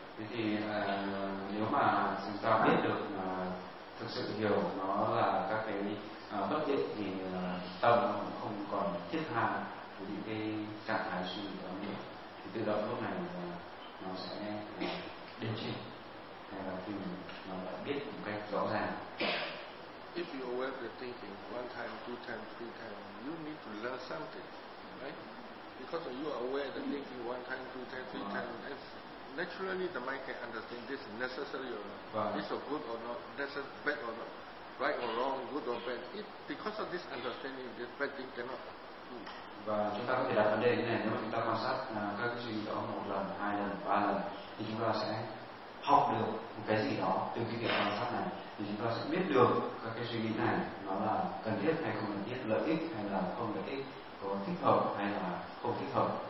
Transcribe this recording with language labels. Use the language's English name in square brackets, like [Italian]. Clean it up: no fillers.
[Vietnamese] Thì nếu mà chúng ta biết được thực sự hiểu nó là các cái bất thiện, thì tâm không còn thiết tha với những cái trạng thái suy nghĩ đó nữa, thì tự động lúc này nó sẽ đình chỉ, hay là khi mà nó đã biết một cách rõ ràng. [English] If you are aware of your thinking one time, two times, three times, you need to learn something, right? Because you are aware of the thinking one time, two times, three times, naturally the mind can understand this is necessary or not. This is good or not, this is bad or not, right or wrong, good or bad. It, because of this understanding, this bad thing cannot do. [Vietnamese] Và chúng ta có thể đặt vấn đề như này, nếu chúng ta quan sát các cái suy nghĩ đó một lần, hai lần, ba lần, thì chúng ta sẽ học được một cái gì đó từ cái việc quan sát này. Thì chúng ta sẽ biết được các cái suy nghĩ này nó là cần thiết hay không cần thiết, lợi ích hay là không lợi ích, có thích hợp hay là không thích hợp.